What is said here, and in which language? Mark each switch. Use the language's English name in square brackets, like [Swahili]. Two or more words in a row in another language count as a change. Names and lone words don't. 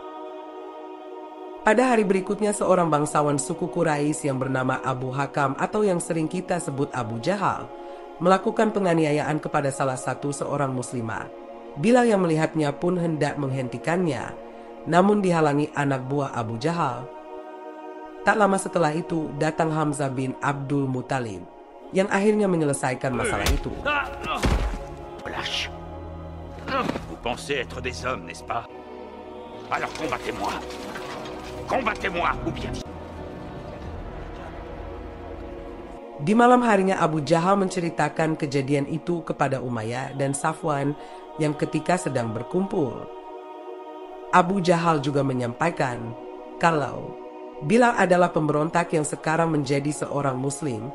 [Indonesian] Pada hari berikutnya seorang bangsawan suku Quraisy yang bernama Abu Hakam atau yang sering kita sebut Abu Jahal melakukan penganiayaan kepada salah satu seorang muslimah. Bilal yang melihatnya pun hendak menghentikannya, namun dihalangi anak buah Abu Jahal. Tak lama setelah itu datang Hamzah bin Abdul Muttalib yang akhirnya menyelesaikan masalah itu. [French] Lâche. Vous pensez être des hommes, n'est-ce pas? Alors combattez-moi. Combattez-moi, ou bien... [Indonesian] Di malam harinya Abu Jahal menceritakan kejadian itu kepada Umayyah dan Safwan yang ketika sedang berkumpul. Abu Jahal juga menyampaikan kalau Bilal adalah pemberontak yang sekarang menjadi seorang muslim.